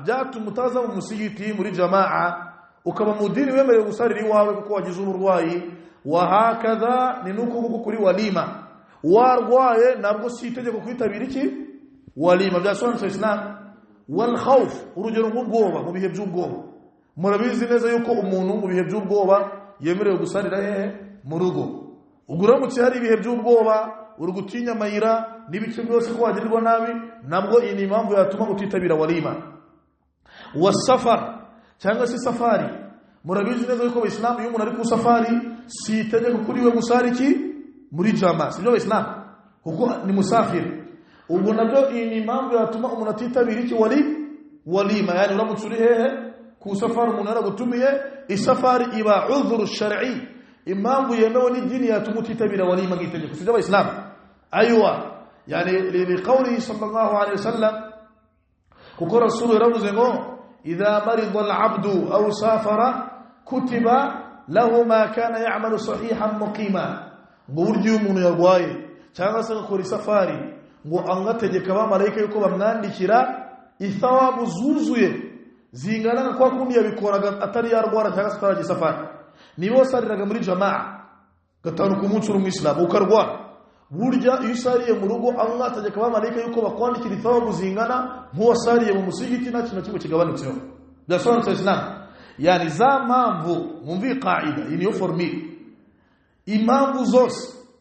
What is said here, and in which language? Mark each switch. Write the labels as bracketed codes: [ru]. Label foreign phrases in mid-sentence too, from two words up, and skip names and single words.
[rw] byatuma utaza mu musigiti muri jamaa ukaba mudini wemerewe gusarira iwawe kuko wagize uburwayi [ar] وهكذا [rw] ni nuko kuri walima warwaye nabwo si itegeko kwitabira iki walima byasobanutse Islam [ar] والخوف [rw] urugero nk'ubwoba mu bihe by'ubwoba murabizi neza yuko umuntu mu bihe by'ubwoba yemerewe gusarira hehe mu rugo uguramutse hari ibihe by'ubwoba urugutinya mayira n'ibice byose ko wagirirwa nabi nabwo iyi ni impamvu yatuma utitabira walima wasafar cyangwa se safari murabizi neza yuko Islam iyo umuntu ari ku safari si itegeko kuri we gusara iki muri jamaa sibyo Islam kuko ni musafiri ubwo nabyo iyi ni impamvu yatuma umuntu atitabira iki walima yani uramutse uri hehe ku safari umuntu aragutumiye isafari iba [ar] عذر شرعي [rw] impamvu yemewe n'idini yatuma utitabira walima nk'itegeko sibyo Islam [ar] أيوه يعني لقول صلى الله عليه وسلم [rw] kuko rasul yaravuze ngo [ar] إذا مرض العبد أو سافر كتب له ما كان يعمل صحيحا مقيما [rw] buryo umuntu yarwaye cyangwa se akora safari ngo angategeka abamarayika yuko bamwandikira ithawabu zuzuye zingana kwa kundi yabikoraga atari yarwara cyangwa se ataraje safari nibo sariraga muri jamaa gatanu ku munsi w'umwislamu ukarwara burya iyo usariye mu rugo Allah ategeka abamarayika yuko bakwandikira ithawabu zingana nk'uwasariye mu musigiti nta kintu kimwe kigabanutseho byasobanutse Islam yani za mpamvu mumvi qaida iniyo formule impamvu zose